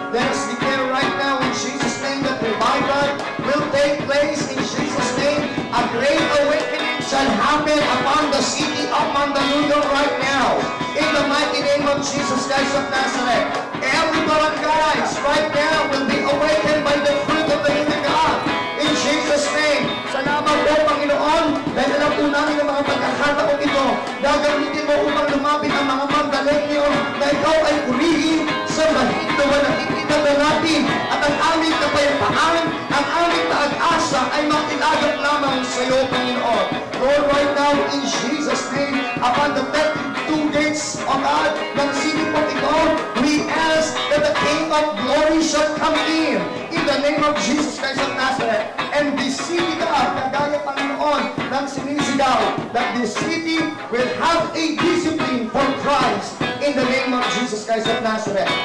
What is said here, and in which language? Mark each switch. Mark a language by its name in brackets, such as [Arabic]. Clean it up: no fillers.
[English] Let us declare right now in Jesus' name that revival will take place in Jesus' name. A great awakening shall happen upon the city of Mandaluyong right now. In the mighty name of Jesus Christ of Nazareth. Every barangays right now will be awakened by the fruit of the living God. In Jesus' name. [Filipino] Salamat po, Panginoon. Dahil alam po namin ang mga pagkakataong ito. Gagamitin mo upang lumapit ang mga Mandalenyo na ikaw ay purihin sa mahindawan at itinadalati. At ang aming kapayapaan, ang aming pag-asa ay makilagap lamang sa iyo, Panginoon. [English] Lord, right now, in Jesus' name, upon the 32 gates of God, [Filipino] ng city po ito, [English] we ask that the King of Glory shall come in the name of Jesus Christ of Nazareth. And this city, God, [Filipino] kagaya Panginoon ng sinisigaw, [English] that this city will have a discipline for Christ in the name of Jesus Christ of Nazareth.